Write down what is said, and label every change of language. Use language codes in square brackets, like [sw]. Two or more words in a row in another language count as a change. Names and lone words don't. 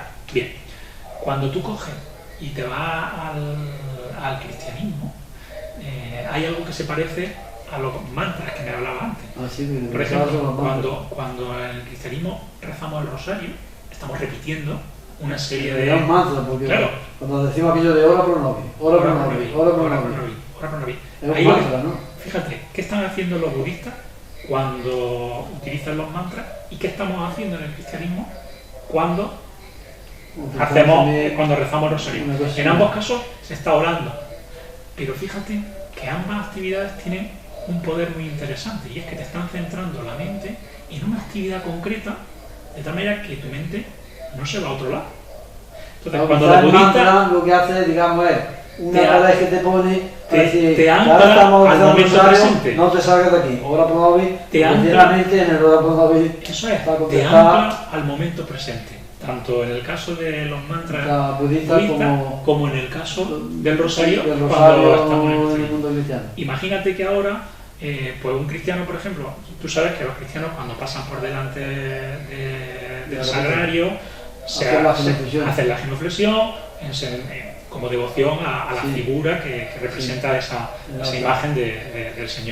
[es] Bien, cuando tú coges y te vas al cristianismo, hay algo que se parece a los mantras que me hablaba antes. Por ejemplo, cuando en el cristianismo rezamos el rosario, estamos repitiendo una serie de mantras, porque claro, cuando decimos aquello de [la] ora pro nobis, ora pro nobis, ora pro nobis, [es] es un mantra, ¿no? Fíjate, ¿qué están haciendo los budistas cuando utilizan los mantras y qué estamos haciendo en el cristianismo cuando rezamos el rosario? En ambos casos se está orando, pero fíjate que ambas actividades tienen un poder muy interesante, y es que te están centrando la mente en una actividad concreta, de tal manera que tu mente no se va a otro lado. Entonces, cuando los budistas lo que hace, digamos, es una vez que te pone, te ancla al momento presente. No te salgas de aquí. [la] Ora pro nobis, [es] te ancla en el [la] ora pro nobis. [es] Eso es, te ancla al momento presente. Tanto en el caso de los mantras budistas como en el caso del rosario, cuando estamos en el mundo cristiano. Imagínate que ahora, pues un cristiano, por ejemplo, tú sabes que los cristianos cuando pasan por delante del sagrario hacen la genuflexión como devoción a la figura que representa esa imagen del Señor.